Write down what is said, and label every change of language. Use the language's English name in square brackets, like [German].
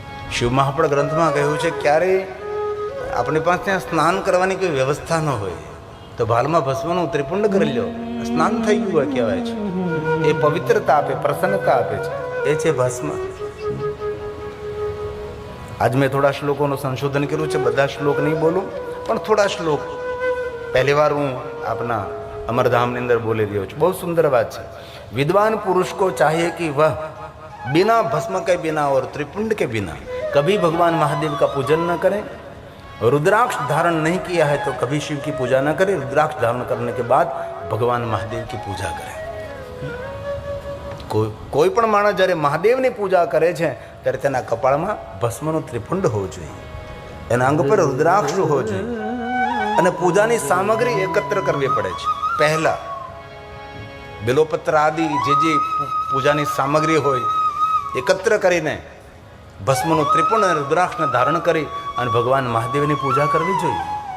[Gujarati] શિવ મહાપડ ગ્રંથમાં કહ્યું છે ક્યારેય આપણી પાસે ત્યાં સ્નાન કરવાની કોઈ વ્યવસ્થા ન હોય તો ભાલમાં ભસ્મનું ત્રિપુંડ કરી લો, સ્નાન થઈ ગયું હોય કહેવાય છે. એ પવિત્રતા આપે, પ્રસન્નતા આપે છે, એ છે ભસ્મ. આજ મેં થોડા શ્લોકોનું સંશોધન કર્યું છે, બધા શ્લોક નહીં બોલું, પણ થોડા શ્લોક પહેલી વાર હું આપના અમરધામની અંદર બોલી રહ્યો છું. બહુ સુંદર વાત છે. [Hindi] विद्वान पुरुष को चाहिए कि वह बिना भस्म के बिना और त्रिपुंड के बिना कभी भगवान महादेव का पूजन न करें. रुद्राक्ष धारण नहीं किया है तो कभी शिव की पूजा न करें. रुद्राक्ष धारण करने के बाद भगवान महादेव की पूजा करें. [Gujarati] કોઈ પણ માણસ જ્યારે મહાદેવની પૂજા કરે છે ત્યારે તેના કપાળમાં ભસ્મનું ત્રિપુંડ હોવું જોઈએ, એના અંગ પર રુદ્રાક્ષ હોવો જોઈએ અને પૂજાની સામગ્રી એકત્ર કરવી પડે છે. પહેલા બિલોપત્ર આદિ જે પૂજાની સામગ્રી હોય એકત્ર કરીને ભસ્મનું ત્રિપુંડ અને રુદ્રાક્ષને ધારણ કરી અને ભગવાન મહાદેવની પૂજા કરવી જોઈએ.